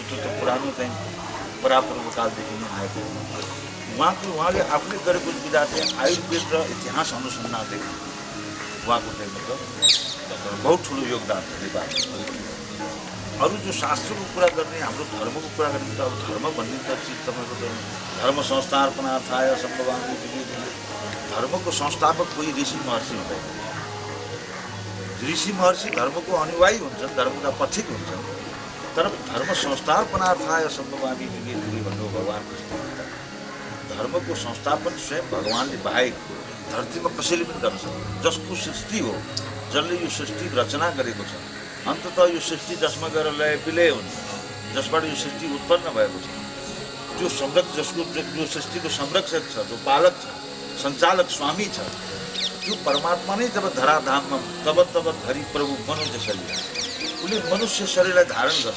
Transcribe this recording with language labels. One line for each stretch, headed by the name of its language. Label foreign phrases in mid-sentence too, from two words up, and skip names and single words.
Nepali: त्यो त पुरानो चाहिँ परापूर्व कालदेखि नै आएको हो। उहाँले आफूले गरेको विधा चाहिँ आयुर्वेद र इतिहास अनुसन्धानदेखि उहाँको चाहिँ मतलब बहुत ठुलो योगदान छ नेपालमा। अरू जो शास्त्रको कुरा गर्ने, हाम्रो धर्मको कुरा गर्ने त अब धर्म भन्ने त चिज तपाईँको त
Sanskrit: धर्म संस्थापनार्थाय सम्भवामि जुगे।
Nepali: धर्मको संस्थापक कोही ऋषि महर्षि हुँदैन। ऋषि महर्षि धर्मको अनुयायी हुन्छन्, धर्मका पथिक हुन्छन्, तर
Sanskrit: धर्म संस्थापनार्थाय सम्भवामि जुगे जुगे
Nepali: भन्नु भगवान् कृष्ण। धर्मको संस्थापन स्वयं भगवान्ले बाहेक धरतीमा कसैले पनि गर्न सक्दैन। जसको सृष्टि हो, जसले यो सृष्टि रचना गरेको छ, अन्ततः यो सृष्टि जसमा गएर लय विलय हुन्छ, जसबाट यो सृष्टि उत्पन्न भएको छ, जो जसको जो सृष्टिको संरक्षक छ, जो पालक छ, सञ्चालक स्वामी छ, त्यो परमात्मा नै जब धराधाममा तब धरी प्रभु मनुष्य शरीर, उसले मनुष्य शरीरलाई धारण गर्छ।